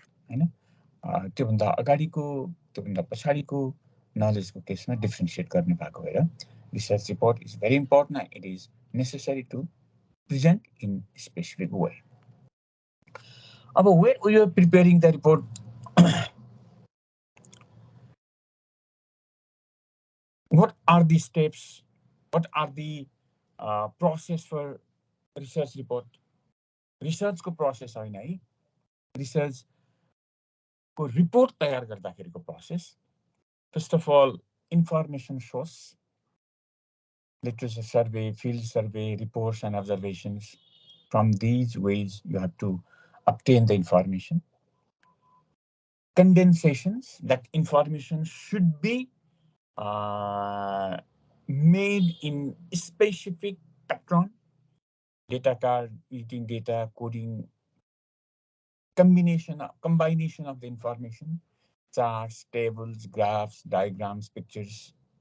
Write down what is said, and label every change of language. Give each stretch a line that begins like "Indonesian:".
Nepali: हैन, त्योभन्दा अगाडिको त्योभन्दा पछाडिको नलेजको केसमा डिफरेन्शिएट गर्ने भएको भएर
English: research report is very important and it is necessary to present in a specific way. When we are preparing the report, what are the steps? What are the process for research report?
Nepali: Research को process होइन है, research को report तयार गर्दाखेरिको process.
English: First of all, information source, literature survey, field survey, reports and observations. From these ways, you have to obtain the information. Condensations, that information should be made in specific pattern, data card, eating data, coding, combination of the information, charts, tables, graphs, diagrams, pictures.